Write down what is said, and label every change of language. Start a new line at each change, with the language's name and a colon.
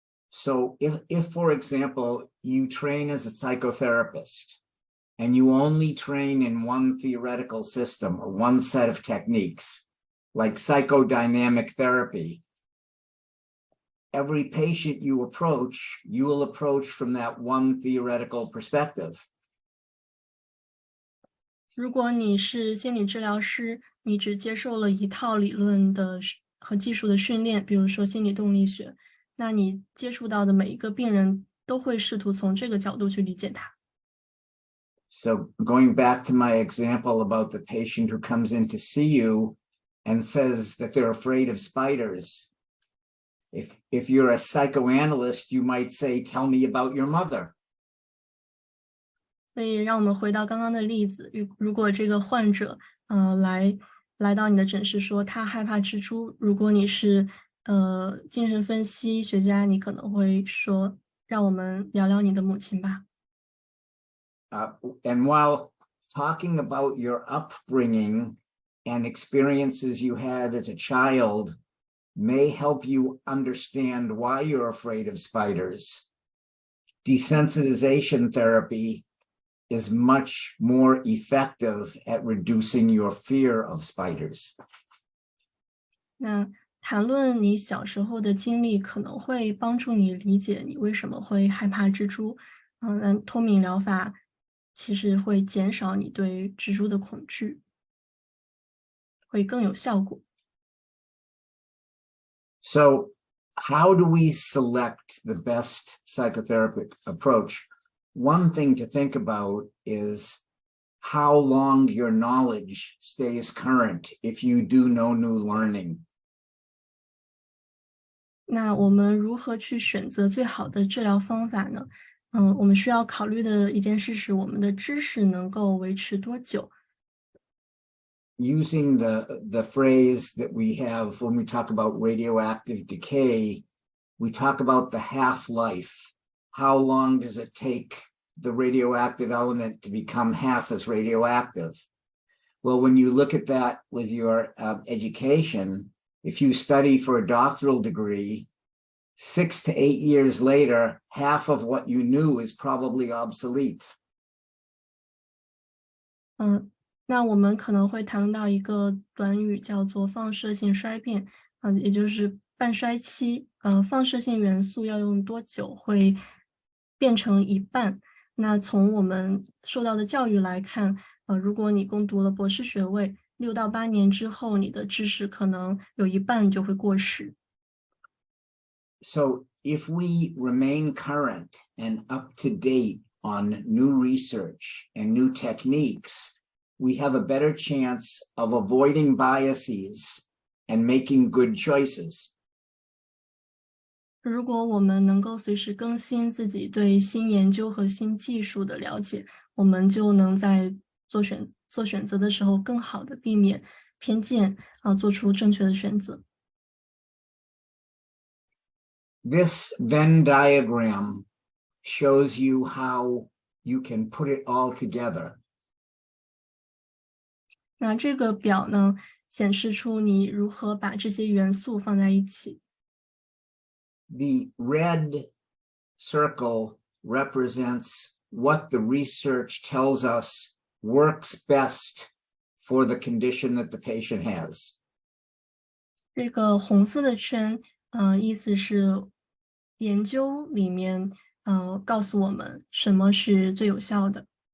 English: So if, for example, you train as a psychotherapist and you only train in one theoretical system or one set of techniques, like psychodynamic therapy, every patient you will approach from that one theoretical perspective.
Chinese: 如果你是心理治疗师，你只接受了一套理论的和技术的训练，比如说心理动力学，那你接触到的每一个病人都会试图从这个角度去理解他。
English: So going back to my example about the patient who comes in to see you and says that they're afraid of spiders, if you're a psychoanalyst, you might say, "Tell me about your mother."
Chinese: 所以让我们回到刚刚的例子，如果这个患者来到你的诊室说他害怕蜘蛛，如果你是精神分析学家，你可能会说让我们聊聊你的母亲吧。
English: And while talking about your upbringing and experiences you had as a child may help you understand why you're afraid of spiders, desensitization therapy is much more effective at reducing your fear of spiders.
Chinese: 那谈论你小时候的经历可能会帮助你理解你为什么会害怕蜘蛛。脱敏疗法其实会减少你对蜘蛛的恐惧，会更有效果。
English: So how do we select the best psychotherapeutic approach? One thing to think about is how long your knowledge stays current if you do no new learning.
Chinese: 那我们如何去选择最好的治疗方法呢？我们需要考虑的一件事是我们的知识能够维持多久。
English: Using the phrase that we have when we talk about radioactive decay, we talk about the half-life. How long does it take the radioactive element to become half as radioactive? Well, when you look at that with your education, if you study for a doctoral degree, 6 to 8 years later, half of what you knew is probably obsolete.
Chinese: 那我们可能会谈论到一个短语叫做放射性衰变，也就是半衰期。放射性元素要用多久会变成一半？那从我们受到的教育来看，如果你攻读了博士学位，6到8年之后，你的知识可能有一半就会过时。
English: So if we remain current and up to date on new research and new techniques, we have a better chance of avoiding biases and making good choices.
Chinese: 如果我们能够随时更新自己对新研究和新技术的了解，我们就能在做选择的时候更好的避免偏见，做出正确的选择。
English: This Venn diagram shows you how you can put it all together.
Chinese: 那这个表呢，显示出你如何把这些元素放在一起。
English: The red circle represents what the research tells us works best for the condition that the patient has.
Chinese: 这个红色的圈，意思是研究里面，告诉我们什么是最有效的。